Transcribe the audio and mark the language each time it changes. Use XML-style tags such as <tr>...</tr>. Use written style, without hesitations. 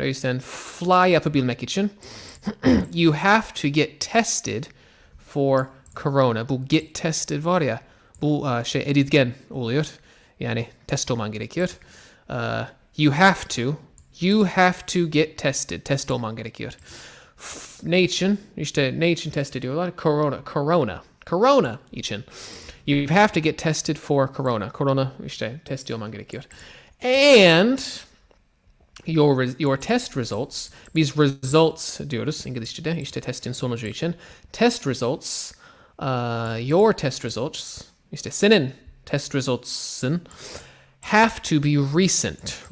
<tr>O yüzden</tr> <en>fly</en> <tr>yapabilmek için</tr> <en>you have to get tested for corona.</en> <tr>Bu get tested var ya, bu edilgen oluyor. Yani test olman gerekiyor.</tr> <en>You have to get tested.</en> <tr>Test olman gerekiyor. Ne için? İşte ne için test ediyorlar? Corona için.</tr> <en>You have to get tested for corona.</en> <tr>Corona işte test olman gerekiyor.</tr> <en>And your test results,</en> <tr>biz results diyoruz İngilizce'de, işte testin sonucu için.</tr> <en>Test results, your test results,</en> <tr>işte senin</tr> <en>test results'ın have to be recent.</en>